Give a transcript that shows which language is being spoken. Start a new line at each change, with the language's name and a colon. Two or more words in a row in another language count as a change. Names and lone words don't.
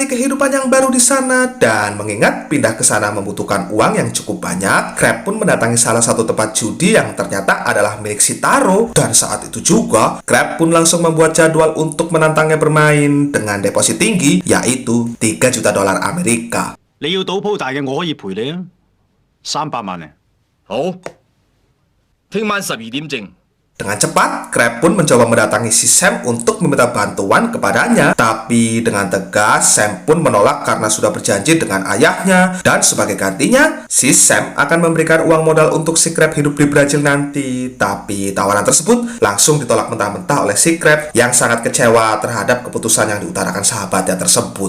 Indonesian: kehidupan yang baru di sana, dan mengingat pindah ke sana membutuhkan uang yang cukup banyak, Crab pun mendatangi salah satu tempat judi yang ternyata adalah milik si Taro, dan saat itu juga Crab pun langsung membuat jadwal untuk menantangnya bermain dengan deposit tinggi, yaitu 3 juta dolar Amerika.
Cantonese: 你要賭鋪大嘅，我可以賠你啊，300萬啊！好，聽晚12點正，
Indonesian: Dengan cepat, Crab pun mencoba mendatangi si Sam untuk meminta bantuan kepadanya. Tapi dengan tegas, Sam pun menolak karena sudah berjanji dengan ayahnya. Dan sebagai gantinya, si Sam akan memberikan uang modal untuk si Crab hidup di Brazil nanti. Tapi tawaran tersebut langsung ditolak mentah-mentah oleh si Crab yang sangat kecewa terhadap keputusan yang diutarakan sahabatnya tersebut.